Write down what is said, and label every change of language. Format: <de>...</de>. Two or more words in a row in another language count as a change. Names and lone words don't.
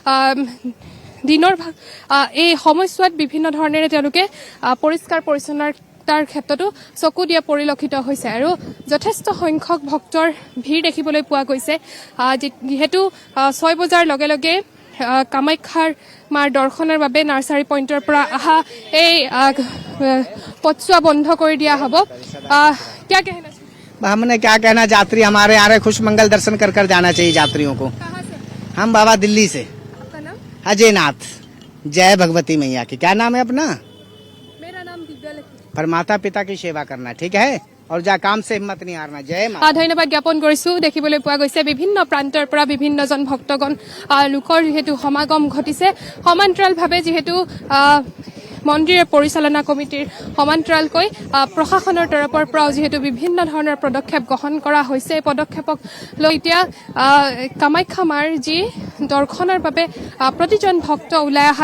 <as>দিনৰ এই সময়ছোৱাত বিভিন্ন ধৰণেৰে তেওঁলোকে পৰিষ্কাৰ পৰিচ্ছন্নতাৰ ক্ষেত্ৰতো চকু দিয়া পৰিলক্ষিত হৈছে আৰু যথেষ্ট সংখ্যক ভক্তৰ ভিৰ দেখিবলৈ পোৱা গৈছে যিহেতু 6 বজাৰ লগে লগে কামাখ্যাৰ মাৰ দৰ্শনৰ বাবে নাৰ্চাৰী পইণ্টৰ পৰা অহা এই পথছোৱা বন্ধ কৰি দিয়া হ'ব</as> <hi>क्या कहना चाहिए हमने क्या कहना यात्री हमारे यहाँ खुश मंगल दर्शन कर कर जाना चाहिए यात्रियों को कहाँ से हम बाबा दिल्ली से आपका नाम अजय नाथ जय भगवती मैया की क्या नाम है अपना मेरा नाम दिव्या लक्ष्मी पर माता पिता की सेवा करना ठीक है और जा काम से हिम्मत नहीं हारना जय माता</hi> <as>ধন্যবাদ জ্ঞাপন কৰিছো দেখিবলৈ পোৱা গৈছে বিভিন্ন প্ৰান্তৰ পৰা বিভিন্নজন ভক্তগণ লোকৰ যিহেতু সমাগম ঘটিছে সমান্তৰালভাৱে যিহেতু মন্দিৰ পৰিচালনা কমিটিৰ সমান্তৰালকৈ প্ৰশাসনৰ তৰফৰ পৰাও যিহেতু বিভিন্ন ধৰণৰ পদক্ষেপ গ্ৰহণ কৰা হৈছে এই পদক্ষেপক লৈ এতিয়া কামাখ্যা মাৰ যি দৰ্শনৰ বাবে প্ৰতিজন ভক্ত ওলাই অহা</as>